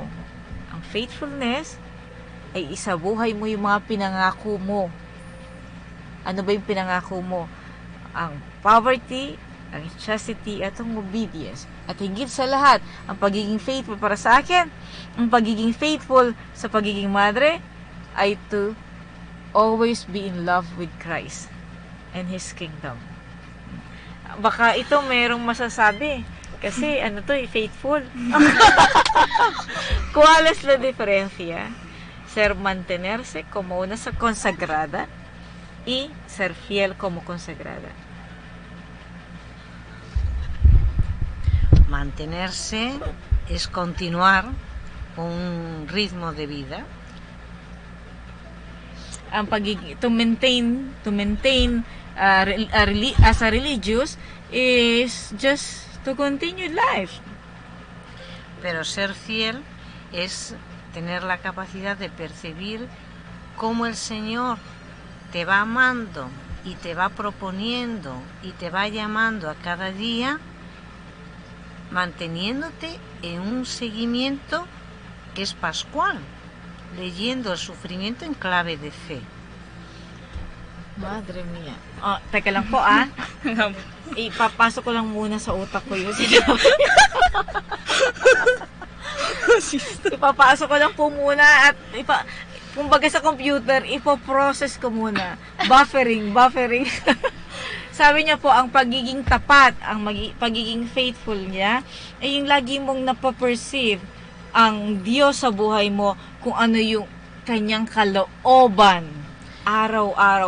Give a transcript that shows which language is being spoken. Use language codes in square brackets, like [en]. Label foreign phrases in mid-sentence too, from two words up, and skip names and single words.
[tl] Ang faithfulness ay isabuhay mo yung mga pinangako mo. Ano ba yung pinangako mo? Ang poverty, ang chastity, at ang obedience. At higit sa lahat, ang pagiging faithful para sa akin, ang pagiging faithful sa pagiging madre, ay [en] to always be in love with Christ and His kingdom. [tl] Baka ito merong masasabi. Kasi ano to, faithful. [es] ¿Cuál es la diferencia? Ser mantenerse como una consagrada y ser fiel como consagrada. Mantenerse es continuar un ritmo de vida. [tl] Ang pagiging [en] to maintain as a religious is just to continue life. [es] Pero ser fiel es tener la capacidad de percibir cómo el Señor te va amando y te va proponiendo y te va llamando a cada día, manteniéndote en un seguimiento que es pascual, leyendo el sufrimiento en clave de fe. Madre mía. [tl] Oh, teka lang po ipapasok ko lang muna sa utak ko yun. Ipapasok ko lang po muna at kumbaga sa computer, ipo-process ko muna. Buffering. Sabi niya po, ang pagiging tapat, ang pagiging faithful niya, ay yung lagi mong napaperceive ang Diyos sa buhay mo, kung ano yung kanyang kalooban araw-araw.